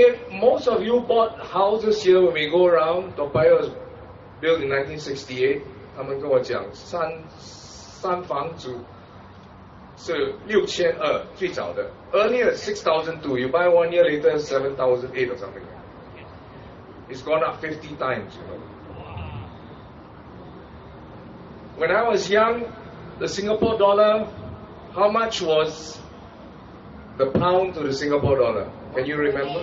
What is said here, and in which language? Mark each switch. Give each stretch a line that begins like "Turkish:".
English: Most of you bought houses here when we go around. Toa Payoh was built in 1968.
Chinese: 他们跟我讲三房主是6200最早的。
English: Earlier 6,200. You buy 1 year later 7,800 or something. It's gone up 50 times. You know. When I was young, the Singapore dollar, how much was the pound to the Singapore dollar? Can you remember?